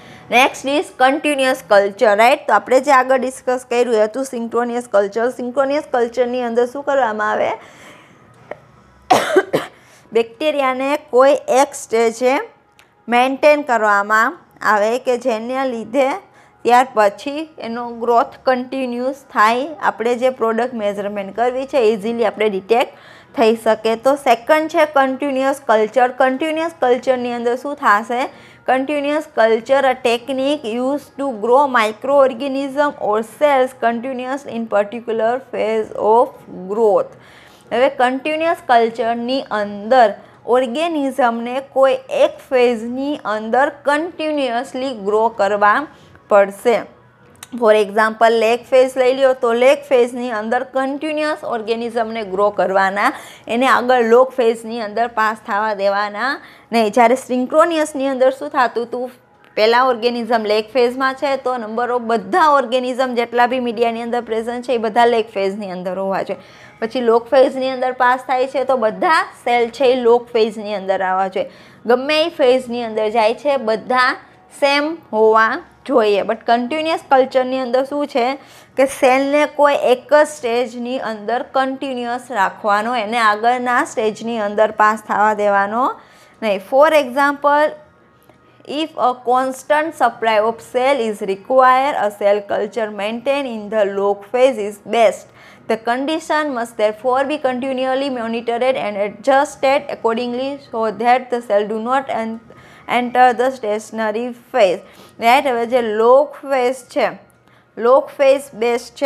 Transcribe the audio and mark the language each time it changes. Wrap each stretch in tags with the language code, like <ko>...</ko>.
<gu>Next is continuous culture, right. તો આપણે જે આગળ ડિસ્કસ કર્યું હતું સિન્ક્રોનિયસ કલ્ચર, સિન્ક્રોનિયસ કલ્ચરની અંદર શું કરવામાં આવે, બેક્ટેરિયાને કોઈ એક સ્ટેજે મેન્ટેન કરવામાં આવે કે જેના લીધે ત્યાર પછી એનો ગ્રોથ કન્ટિન્યુઅસ થાય, આપણે જે પ્રોડક્ટ મેઝરમેન્ટ કરવી છે ઇઝીલી આપણે ડિટેક્ટ થઈ શકે. તો સેકન્ડ છે કન્ટિન્યુઅસ કલ્ચર. કન્ટિન્યુઅસ કલ્ચરની અંદર શું થશે,</gu> <en>continuous culture a technique used to grow microorganism or cells continuous in particular phase of growth.</en> <gu>હવે કન્ટિન્યુઅસ કલ્ચરની અંદર ઓર્ગેનિઝમને કોઈ એક ફેઝની અંદર કન્ટિન્યુઅસલી ગ્રો કરવા પડશે. ફોર એક્ઝામ્પલ લેગ ફેઝ લઈ લ્યો તો લેગ ફેઝની અંદર કન્ટિન્યુઅસ ઓર્ગેનિઝમને ગ્રો કરવાના, એને આગળ લોગ ફેઝની અંદર પાસ થવા દેવાના નહીં. જ્યારે સિન્ક્રોનિયસની અંદર શું થતું હતું, પહેલાં ઓર્ગેનિઝમ લેગ ફેઝમાં છે તો નંબર ઓફ બધા ઓર્ગેનિઝમ જેટલા બી મીડિયાની અંદર પ્રેઝન્ટ છે એ બધા લેગ ફેઝની અંદર હોવા જોઈએ. પછી લોગ ફેઝની અંદર પાસ થાય છે તો બધા સેલ છે એ લોગ ફેઝની અંદર આવવા જોઈએ. ગમે એ ફેઝની અંદર જાય છે બધા સેમ હોવા જોઈએ. બટ કન્ટિન્યુઅસ કલ્ચરની અંદર શું છે કે સેલને કોઈ એક જ સ્ટેજની અંદર કન્ટિન્યુઅસ રાખવાનો, એને આગળના સ્ટેજની અંદર પાસ થવા દેવાનો નહીં.</gu> <en>For example, if a constant supply of cell is required, a cell culture maintained in the log phase is best. The condition must therefore be continually monitored and adjusted accordingly so that the cell do not enter the stationary phase. Right?</en> <gu>હવે જે log phase છે, log phase best છે.</gu>